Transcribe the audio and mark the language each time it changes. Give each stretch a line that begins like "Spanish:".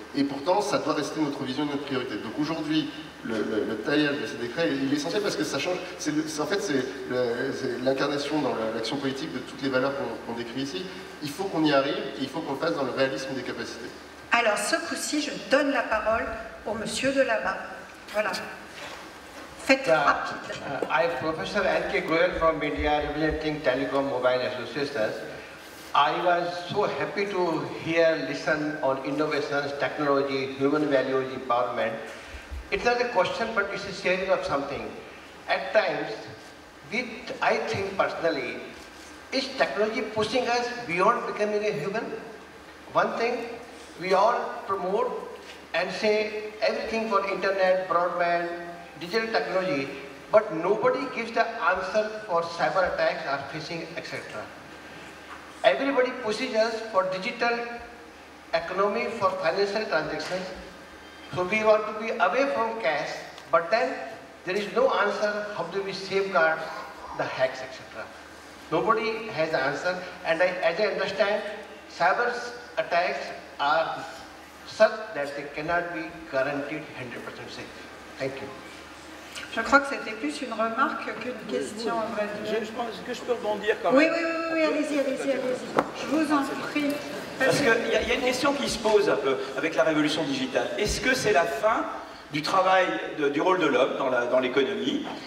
French: Et pourtant, ça doit rester notre vision et notre priorité. Donc aujourd'hui, le taillage de ces décrets, il est essentiel parce que ça change, en fait, c'est l'incarnation dans l'action politique de toutes les valeurs qu'on décrit ici. Il faut qu'on y arrive et il faut qu'on le fasse dans le réalisme des capacités. Alors, ce coup-ci, je donne la parole au monsieur de là-bas. Voilà. Faites rapide.
English: I am Professor N.K. Goyal from India, representing Telecom Mobile Associations. I was so happy to listen on innovations, technology, human values, empowerment. It's not a question, but it's a sharing of something. At times, I think personally, is technology pushing us beyond becoming a human? One thing, we all promote and say everything for internet, broadband, digital technology, but nobody gives the answer for cyber attacks or phishing, etc. Everybody pushes us for digital economy, for financial transactions. So we want to be away from cash, but then there is no answer how do we safeguard the hacks, etc. Nobody has the answer, and as I understand, cyber attacks are such that they cannot be guaranteed 100% safe. Thank you.
French: Je crois que c'était plus une remarque qu'une question, en vrai. Est-ce que je peux rebondir quand même? Oui, allez-y. Je vous en prie. Parce qu'il y a une question qui se pose un peu avec la révolution digitale. Est-ce que c'est la fin du travail, du rôle de l'homme dans l'économie?